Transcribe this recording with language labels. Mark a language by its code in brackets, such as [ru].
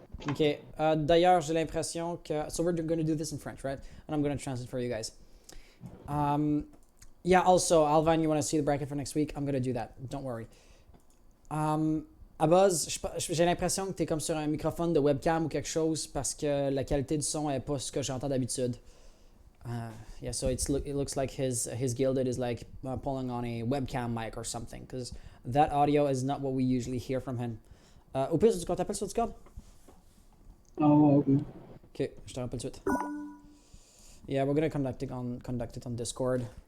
[fr] Okay, d'ailleurs, j'ai l'impression que... [en] So we're going to do this in French, right? And I'm going to translate for you guys. Yeah, also, Alvin, you want to see the bracket for next week? I'm going to do that. Don't worry. [fr] Abuz, j'ai l'impression que tu es comme sur un microphone de webcam ou quelque chose parce que la qualité du son est pas ce que j'entends d'habitude. [en] Yeah, so it looks like his Gilded is like pulling on a webcam mic or something because that audio is not what we usually hear from him. [fr] Au pire, tu t'appelles sur Discord? Ah ouais, ok. Ok, je te rappelle tout de suite. [en] Yeah, we're gonna conduct it on Discord.